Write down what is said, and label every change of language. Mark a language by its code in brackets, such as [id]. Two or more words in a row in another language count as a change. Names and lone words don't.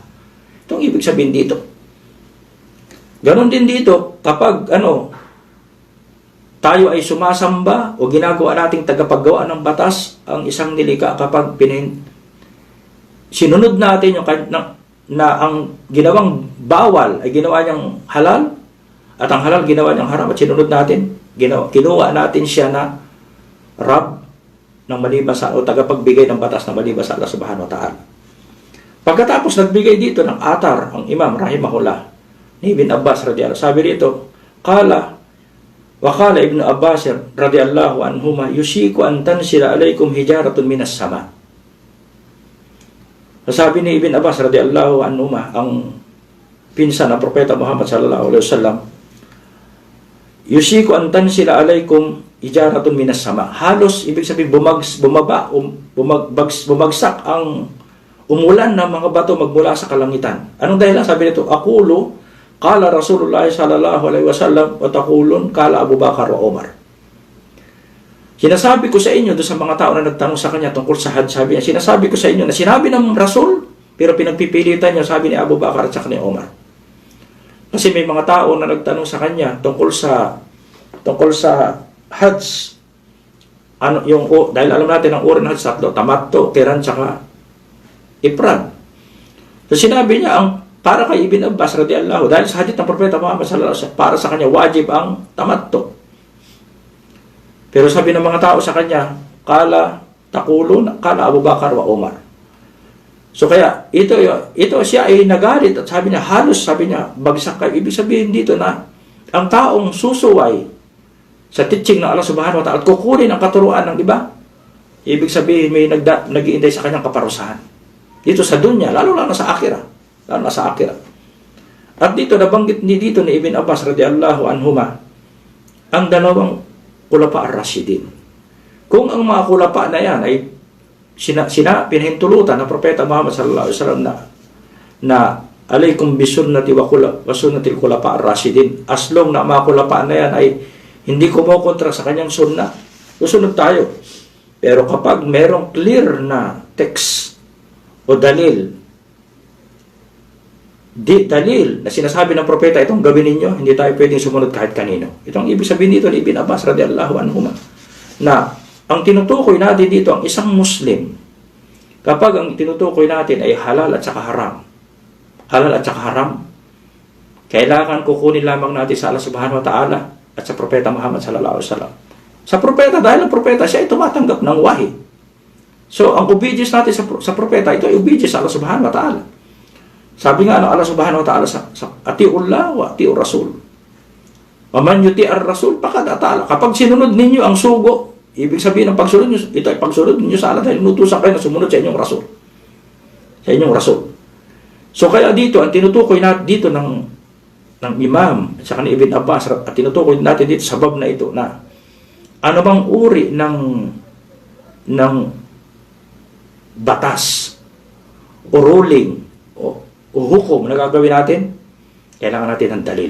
[tl] Itong ibig sabihin dito. Ganon din dito, kapag tayo ay sumasamba o ginagawa nating tagapaggawa ng batas, ang isang nilikha kapag sinunod natin yung na ang ginawang bawal ay ginawa niyang halal, at ang halal ginawa niyang haram, at sinunod natin, kinuha natin siya na Rab ng maliban sa, o tagapagbigay ng batas ng maliban sa Allah [ar] سبحانه وتعالى. [tl] Pagkatapos nagbigay dito ng atar ang Imam rahimahullah ni Ibn Abbas radiyallahu, sabi dito, [ar] قال ابن عباس رضي الله عنهما، يوشك أن تنزل عليكم حجارة من السماء. [tl] Sabi ni Ibn Abbas [ar] رضي الله عنهما, [tl] ang pinsan ng propeta Muhammad [ar] صلى الله عليه وسلم، يوشك أن تنزل عليكم حجارة من السماء. [tl] Halos ibig sabihin bumagsak ang umulan ng mga bato magmula sa kalangitan. Anong dahilan? Sabi nito, [ar] أقول قال رسول الله صلى الله عليه وسلم وتقولون قال أبو بكر وعمر. [tl] Sinasabi ko sa inyo, doon sa mga tao na nagtanong sa kanya tungkol sa Hajj, sabi niya, sinasabi ko sa inyo na sinabi ng Rasul, pero pinagpipilitan niya, sabi ni Abu Bakar at saka ni Umar. Kasi may mga tao na nagtanong sa kanya tungkol sa Hajj. Dahil alam natin ang uri ng Hajj, tatlo, tamattu, qiran, saka ifrad. So sinabi niya, para kay Ibn Abbas radiyallahu, dahil sa hadith ng propeta Muhammad [ar] صلى الله عليه وسلم, [tl] para sa kanya wajib ang tamattu. Pero sabi ng mga tao sa kanya, [ar] قال أبو بكر وعمر. [tl] So kaya ito siya ay nagalit at sabi niya, halos sabi niya, bagsak kayo. Ibig sabihin dito na ang taong susuway sa teaching ng Allah [ar] سبحانه وتعالى [tl] at kukunin ang katuruan ng iba, ibig sabihin may nag-iintay sa kanyang kaparusahan. Dito sa dunya, lalo na sa akhirah. At dito nabanggit dito ni Ibn Abbas [ar] رضي الله عنهما [tl] ang dalawang [ar] الخلفاء الراشدين. [tl] Kung ang mga kulapa na yan ay pinahintulutan ng propeta Muhammad [ar] صلى الله عليه وسلم [tl] na [ar] عليكم بسنتي وسنة الخلفاء الراشدين, [en] as long [tl] na mga kulapa na yan ay hindi kumukontra sa kanyang sunnah, susunod tayo. Pero kapag merong clear na text o dalil na sinasabi ng propeta, itong gawin ninyo, hindi tayo pwedeng sumunod kahit kanino. Itong ibig sabihin dito ni Ibn Abbas [ar] رضي الله عنهما, [tl] na ang tinutukoy natin dito, ang isang Muslim, kapag ang tinutukoy natin ay halal at saka haram, kailangan kukunin lamang natin sa Allah [ar] سبحانه وتعالى [tl] at sa propeta Muhammad [ar] صلى الله عليه وسلم. [tl] Sa propeta, dahil ang propeta siya ay tumatanggap ng wahi. So, ang obedience natin sa propeta, ito ay obedience sa Allah [ar] سبحانه وتعالى. [tl] Sabi nga ng Allah [ar] سبحانه وتعالى [tl] sa [ar] أطيعوا الله وأطيعوا الرسول. ومن يطع الرسول فقد أطاع الله. [tl] Kapag sinunod ninyo ang sugo, ibig sabihin ng pagsunod niyo, ito ay pagsunod ninyo sa Allah dahil inutusan kayo na sumunod sa inyong rasul. So kaya dito, ang tinutukoy natin dito ng Imam at saka ni Ibn Abbas, at tinutukoy natin dito sa bab na ito na ano bang uri ng batas o ruling o hukom na gagawin natin, kailangan natin ng dalil.